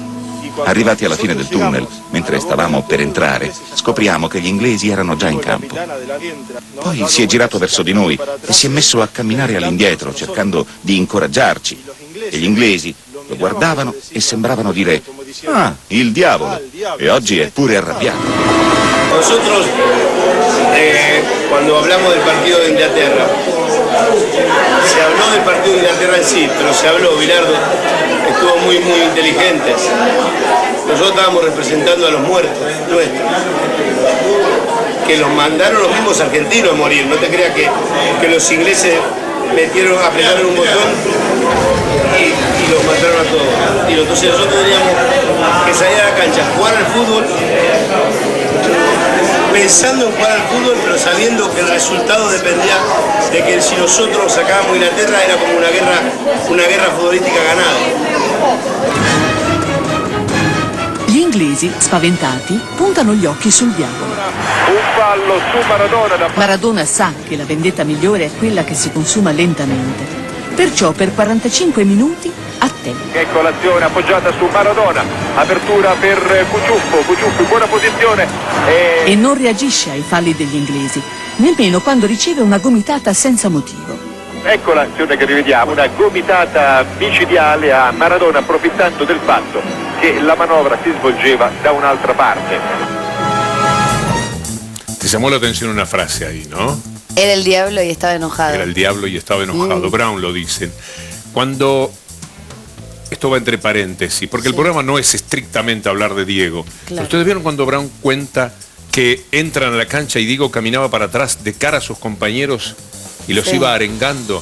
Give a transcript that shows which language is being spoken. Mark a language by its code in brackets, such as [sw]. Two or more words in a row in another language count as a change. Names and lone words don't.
[it] Arrivati alla fine del tunnel, mentre stavamo per entrare, scopriamo che gli inglesi erano già in campo. Poi si è girato verso di noi e si è messo a camminare all'indietro cercando di incoraggiarci. E gli inglesi lo guardavano e sembravano dire «Ah, il diavolo!» e oggi è pure arrabbiato. [es] Nosotros, cuando hablamos del partido de Inglaterra, se habló del partido de Inglaterra en sí, pero se habló, Bilardo estuvo muy inteligente. Nosotros estábamos representando a los muertos nuestros, que los mandaron los mismos argentinos a morir. No te creas que los ingleses apretaron un botón y los mataron a todos. Y entonces nosotros teníamos que salir a la cancha, jugar al fútbol, pensando en jugar al fútbol, pero sabiendo que el resultado dependía de que si nosotros sacábamos Inglaterra era como una guerra futbolística ganada. [it] Gli inglesi, spaventati, puntano gli occhi sul diavolo. Un fallo su Maradona. Maradona sa che la vendetta migliore è quella che si consuma lentamente. Perciò per 45 minuti attende. Ecco l'azione appoggiata su Maradona, apertura per Cuciuffo in buona posizione. E non reagisce ai falli degli inglesi, nemmeno quando riceve una gomitata senza motivo. Ecco l'azione che rivediamo, una gomitata micidiale a Maradona approfittando del fatto che la manovra si svolgeva da un'altra parte. [es] Me llamó la atención una frase ahí, ¿no? Era el diablo y estaba enojado. Era el diablo y estaba enojado. Brown lo dicen. Cuando... Esto va entre paréntesis, porque el programa no es estrictamente hablar de Diego. Claro. Ustedes vieron cuando Brown cuenta que entran a la cancha y Diego caminaba para atrás de cara a sus compañeros y los iba arengando.